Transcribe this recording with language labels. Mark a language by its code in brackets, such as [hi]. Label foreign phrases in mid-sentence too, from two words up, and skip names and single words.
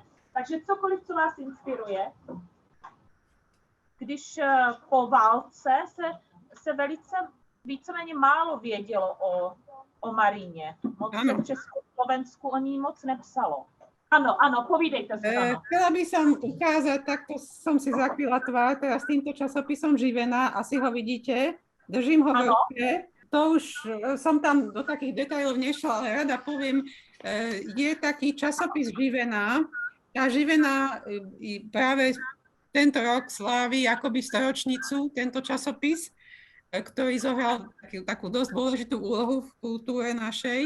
[cs] Takže cokoliv, co vás inspiruje. Když po válce se víceméně málo vědělo o Maríně. Moc se v Československu o ní moc nepsalo. Ano, povídejte si. [sk] Chcela by som ukázať, takto som si zakryla tvár teraz týmto časopisom Živená, asi ho vidíte, držím ho v ruke. To už som tam do takých detailov nešla, ale rada poviem, je taký časopis Živená. Tá Živená práve tento rok slávi akoby storočnicu, tento časopis, ktorý zohral takú dosť dôležitú úlohu v kultúre našej.